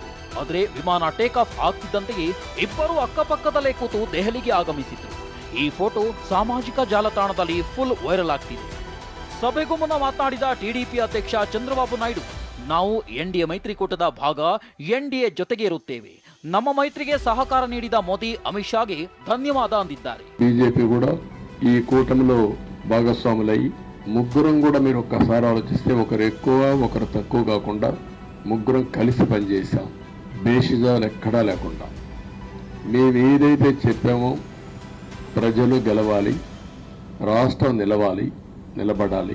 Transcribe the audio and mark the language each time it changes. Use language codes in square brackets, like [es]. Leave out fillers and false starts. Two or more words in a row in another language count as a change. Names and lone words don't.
[kn] ಆದರೆ ವಿಮಾನ ಟೇಕ್ ಆಫ್ ಆಗ್ತಿದ್ದಂತೆಯೇ ಇಬ್ಬರು ಅಕ್ಕಪಕ್ಕದಲ್ಲೇ ಕೂತು ದೆಹಲಿಗೆ ಆಗಮಿಸಿದ್ರು. ಈ ಫೋಟೋ ಸಾಮಾಜಿಕ ಜಾಲತಾಣದಲ್ಲಿ ಫುಲ್ ವೈರಲ್ ಆಗ್ತಿದೆ. ಸಭೆಗೂ ಮುನ್ನ ಮಾತನಾಡಿದ ಟಿಡಿಪಿ ಅಧ್ಯಕ್ಷ ಚಂದ್ರಬಾಬು ನಾಯ್ಡು, ನಾವು ಎನ್ಡಿಎ ಮೈತ್ರಿಕೂಟದ ಭಾಗ, ಎನ್ಡಿಎ ಜೊತೆಗೆ ಇರುತ್ತೇವೆ. ನಮ್ಮ ಮೈತ್ರಿಗೆ ಸಹಕಾರ ನೀಡಿದ ಮೋದಿ ಅಮಿತ್ ಷಾಗೆ ಧನ್ಯವಾದ ಅಂದಿದ್ದಾರೆ. [te] బీజేపీ కూడా ఈ కూటమిలో భాగస్వాములై ముగ్గురం కూడా మీరు ఒక్కసారి ఆలోచిస్తే ఒకరు ఎక్కువ ఒకరు తక్కువ కాకుండా ముగ్గురం కలిసి పనిచేశాం. బేషిజాలు ఎక్కడా లేకుండా మేము ఏదైతే చెప్పామో ప్రజలు గెలవాలి, రాష్ట్రం నిలబడాలి.